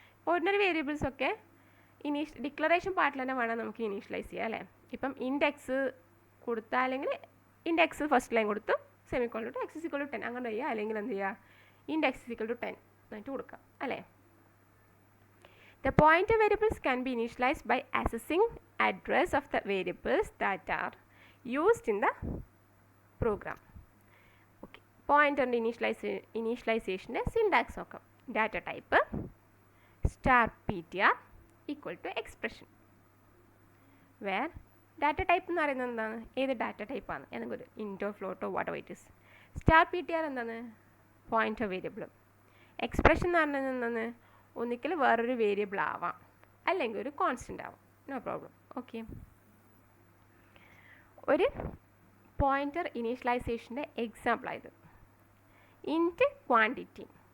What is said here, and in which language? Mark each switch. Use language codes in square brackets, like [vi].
[ml] Ordinary variables ഒക്കെ declaration പാർട്ടിൽ തന്നെ വേണം നമുക്ക് ഇനീഷ്യലൈസ് ചെയ്യാം അല്ലേ. ഇപ്പം ഇൻഡെക്സ് കൊടുത്താൽ അല്ലെങ്കിൽ ഇൻഡെക്സ് ഫസ്റ്റ് ലൈൻ കൊടുത്തു semicolon to X equal to 10 അങ്ങനെ ചെയ്യുക, അല്ലെങ്കിൽ എന്ത് ചെയ്യുക ഇൻഡെക്സ് ഈക്വൽ ടു 10 എന്നിട്ട് കൊടുക്കാം അല്ലേ. [en] The pointer variables can be initialized by accessing address of the variables that are used in the program. Okay, pointer initialization syntax [ml] നോക്കാം. [en] Data type star ptr equal to expression, where data type [ml] എന്ന് പറയുന്നത് എന്താണ്? ഏത് data type ആണ്? എന്നൊരു ഇൻറ്റോ ഫ്ലോട്ടോ [en] What it is. [ml] Star P T R എന്താണ്? Pointer variable. Expression എന്ന് പറയുന്നത് എന്താണ്? ഒന്നിക്കൽ വേറൊരു വേരിയബിൾ ആവാം, അല്ലെങ്കിൽ ഒരു കോൺസ്റ്റൻ്റ് ആവാം. No problem. ഓക്കെ, ഒരു പോയിൻ്റർ ഇനീഷ്യലൈസേഷൻ്റെ എക്സാമ്പിളായത് ഇൻറ്റ് ക്വാണ്ടിറ്റി.